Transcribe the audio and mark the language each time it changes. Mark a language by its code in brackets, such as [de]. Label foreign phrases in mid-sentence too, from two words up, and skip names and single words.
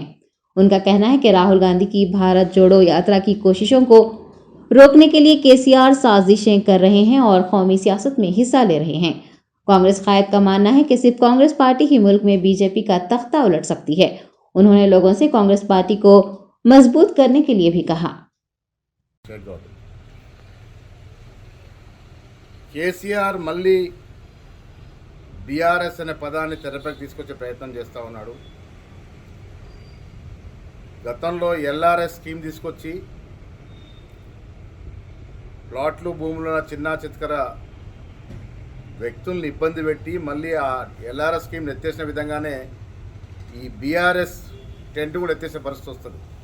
[ur] ان کا کہنا ہے کہ راہل گاندھی کی بھارت جوڑو یاترا کی کوششوں کو روکنے کے لیے KCR سازشیں کر رہے ہیں اور قومی سیاست میں حصہ لے رہے ہیں. کانگریس قائد کا ماننا ہے کہ صرف کانگریس پارٹی ہی ملک میں BJP کا تختہ الٹ سکتی ہے. انہوں نے لوگوں سے کانگریس پارٹی کو مضبوط کرنے کے لیے بھی کہا. [te] KCR మళ్ళీ బీఆర్ఎస్ అనే పదాన్ని తెరపైకి తీసుకొచ్చే ప్రయత్నం చేస్తూ ఉన్నాడు. గతంలో ఎల్ఆర్ఎస్ స్కీమ్ తీసుకొచ్చి ప్లాట్లు భూములు చిన్న చిత్కర వ్యక్తుల్ని ఇబ్బంది పెట్టి మళ్ళీ ఆ ఎల్ఆర్ఎస్ స్కీమ్ని ఎత్తేసిన విధంగానే ఈ బీఆర్ఎస్ టెంట్ కూడా ఎత్తేసే పరిస్థితి వస్తుంది.